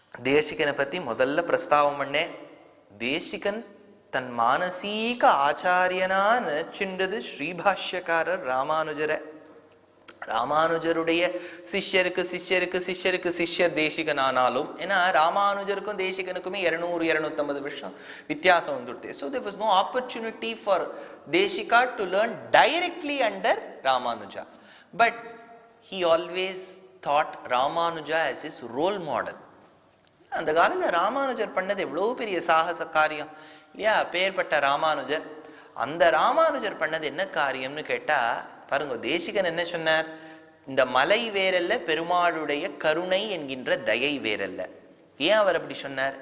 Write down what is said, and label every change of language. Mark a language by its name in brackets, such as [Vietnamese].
[Tamil] தேசிகனை பத்தி முதல்ல பிரஸ்தாவம் பண்ணேன். தேசிகன் தன் மானசீக ஆச்சாரியனா நினைச்சின்றது ஸ்ரீபாஷ்யக்காரர் ராமானுஜரை. ராமானுஜருடைய சிஷ்யருக்கு சிஷ்யருக்கு சிஷ்யருக்கு சிஷ்யர் தேசிகன் ஆனாலும், ஏன்னா ராமானுஜருக்கும் தேசிகனுக்குமே 200-250 வருஷம் வித்தியாசம் வந்துடுது. [English] So there was no opportunity for Deshika to learn directly under Ramanuja, but he always thought Ramanuja as his role model. [Tamil] அந்த காலத்துல ராமானுஜர் பண்ணது எவ்வளவு பெரிய சாகச காரியம் இல்லையா. பேர்பட்ட ராமானுஜர், அந்த ராமானுஜர் பண்ணது என்ன காரியம்னு கேட்டா பாருங்க, தேசிகன் என்ன சொன்னார், இந்த மலை வேறல்ல, பெருமாளுடைய கருணை என்கின்ற தயை வேறல்ல. ஏன் அவர் அப்படி சொன்னார்?